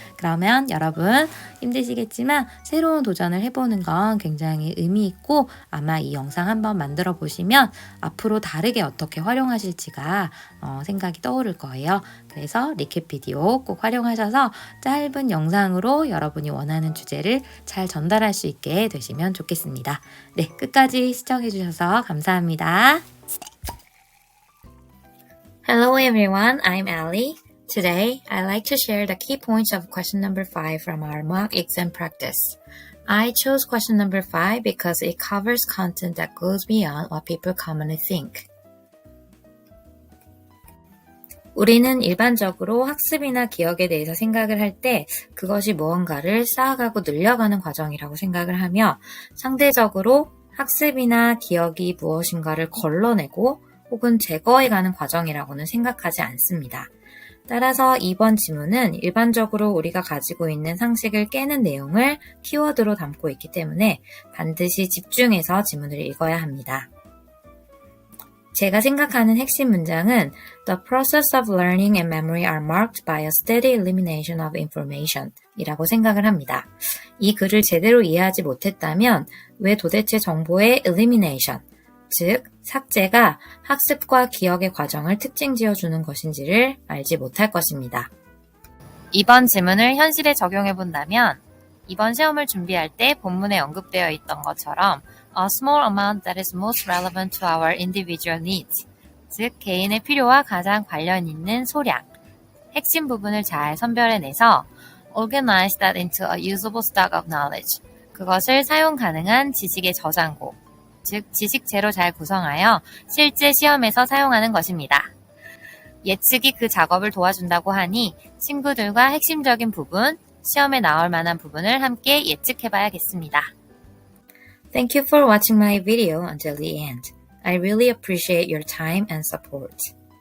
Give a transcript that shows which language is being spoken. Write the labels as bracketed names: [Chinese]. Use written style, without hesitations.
[Korean] 그러면 여러분 힘드시겠지만 새로운 도전을 해보는 건 굉장히 의미 있고, 아마 이 영상 한번 만들어 보시면 앞으로 다르게 어떻게 활용하실지가 생각이 떠오를 거예요. 그래서 리캡 비디오 꼭 활용하셔서 짧은 영상으로 여러분이 원하는 주제를 잘 전달할 수 있게 되시면 좋겠습니다. 네, 끝까지 시청해 주셔서 감사합니다. [English] Hello everyone, I'm Allie. Today, I'd like to share the key points of question number 5 from our mock exam practice. I chose question number 5 because it covers content that goes beyond what people commonly think. [Korean] 우리는 일반적으로 학습이나 기억에 대해서 생각을 할 때 그것이 무언가를 쌓아가고 늘려가는 과정이라고 생각을 하며, 상대적으로 학습이나 기억이 무엇인가를 걸러내고 혹은 제거해가는 과정이라고는 생각하지 않습니다. 따라서 이번 지문은 일반적으로 우리가 가지고 있는 상식을 깨는 내용을 키워드로 담고 있기 때문에 반드시 집중해서 지문을 읽어야 합니다. 제가 생각하는 핵심 문장은 [English] The process of learning and memory are marked by a steady elimination of information [Korean] 이라고 생각을 합니다. 이 글을 제대로 이해하지 못했다면 왜 도대체 정보의 elimination, 즉 삭제가 학습과 기억의 과정을 특징 지어주는 것인지를 알지 못할 것입니다. 이번 지문을 현실에 적용해 본다면, 이번 시험을 준비할 때 본문에 언급되어 있던 것처럼 [English] a small amount that is most relevant to our individual needs, [Korean] 즉 개인의 필요와 가장 관련 있는 소량, 핵심 부분을 잘 선별해내서 [English] organize that into a usable stock of knowledge, [Korean] 그것을 사용 가능한 지식의 저장고, 즉 지식체로 잘 구성하여 실제 시험에서 사용하는 것입니다. 예측이 그 작업을 도와준다고 하니 친구들과 핵심적인 부분, 시험에 나올 만한 부분을 함께 예측해봐야겠습니다. [English] Thank you for watching my video until the end. I really appreciate your time and support.